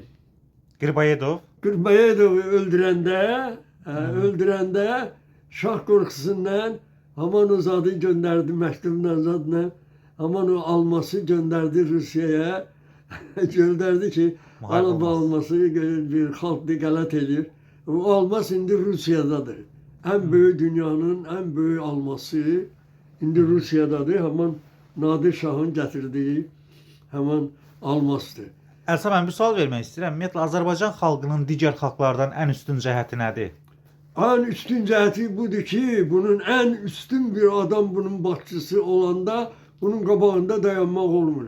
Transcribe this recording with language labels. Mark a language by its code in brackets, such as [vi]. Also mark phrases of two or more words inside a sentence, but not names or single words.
[az] Qırbayedov'u öldürəndə şah qorxusundan haman o zadı gönderdi, məktubla zadla haman o alması gönderdi Rusya'ya. Gönderdi ki alıb alması bir xalqdı qələt edir. O almas indi Rusya'dadır. [tr] En büyük dünyanın en büyük alması indi Rusya'dadır. [az] Haman Nadir Şah'ın gətirdiyi hemen almasıdır. Əlsa, mən bir sual vermək istəyirəm. Ümumiyyətlə, Azərbaycan xalqının digər xalqlardan ən üstün cəhəti nədir? En üstün cəhəti budur ki, bunun en üstün bir adam bunun başçısı olanda bunun qabağında dayanmaq olmur.